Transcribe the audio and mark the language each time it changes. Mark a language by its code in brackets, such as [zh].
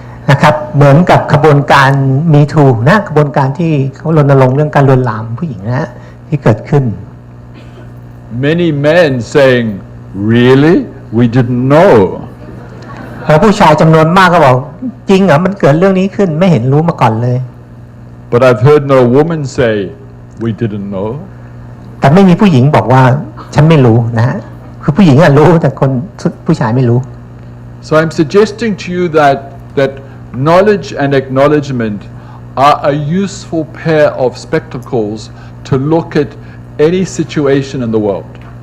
[th] นะครับเหมือนกับขบวนการ Me Too นะขบวนการที่เขารณรงค์เรื่องการลวนลามผู้หญิงนะที่เกิดขึ้น [en] Many men saying, "Really? We didn't know." [th] แล้วผู้ชายจำนวนมากก็บอกจริงเหรอมันเกิดเรื่องนี้ขึ้นไม่เห็นรู้มาก่อนเลย [en] But I've heard no woman say, "We didn't know." [th] แต่ไม่มีผู้หญิงบอกว่าฉันไม่รู้นะคือผู้หญิงรู้แต่คนผู้ชายไม่รู้ [en] So I'm suggesting to you that knowledge and acknowledgement are a useful pair of spectacles to look at any situation in the world.